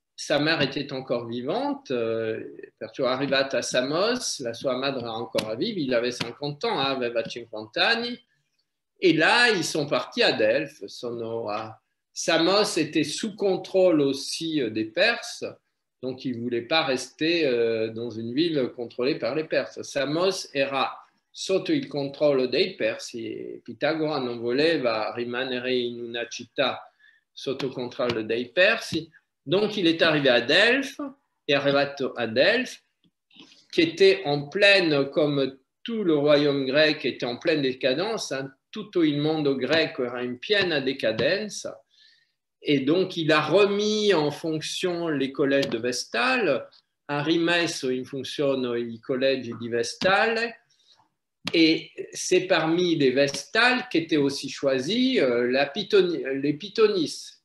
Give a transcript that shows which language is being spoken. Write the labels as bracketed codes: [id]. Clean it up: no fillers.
[fr] Sa mère était encore vivante, [it] perciò è arrivato a Samos, la sua madre era ancora viva, [fr] il avait 50 ans, [it] aveva 50 anni, [fr] et là, ils sont partis à Delphes. Samos était sous contrôle aussi des Perses, donc ils ne voulaient pas rester dans une ville contrôlée par les Perses. [it] Samos era sotto il controllo dei Persi, e Pitagora non voleva rimanere in una città sotto il controllo dei Persi. [fr] Donc, il est arrivé à Delphes, [it] est arrivato a Delphes, [fr] qui était en pleine, comme tout le royaume grec était en pleine décadence, [it] tutto il mondo greco era in piena decadenza, [fr] et donc il a remis en fonction les collèges de Vestale, [it] ha rimesso in funzione i collegi di Vestale, [fr] et c'est parmi les Vestales qu'étaient aussi choisis les Pitonis.